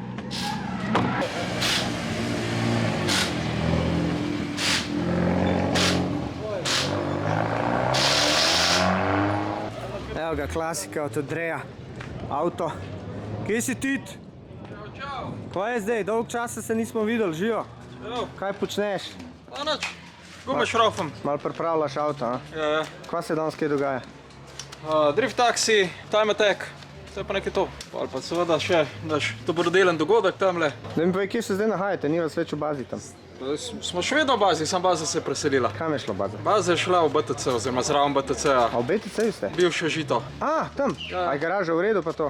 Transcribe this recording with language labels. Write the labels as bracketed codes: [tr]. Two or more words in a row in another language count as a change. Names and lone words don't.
[sl] Evo ga, klasika od Andreja. Avto. Kje si Tit? Čau, Kaj je zdaj? Dolg časa se nismo videli, živo. čau. Kaj počneš? Pa nič, gume šrofam. Malo pripravljaš avto, a? Ja, Kva se danes kaj dogaja? [en] drift taxi, time attack, [sl] to je pa nekaj to. Ali pa seveda še, daš, dobrodelen dogodek tamle. Da mi povej, kje se zdaj nahajate, ni vas več v bazi tam. Smo še vedno v bazi, sam baza se je preselila. Kam je šlo baza? Baza je šla v BTC, oziroma zraven BTC-a, A v BTC-ju ste? bivše žito. A, tam. Ja. A je garaža v redu pa to?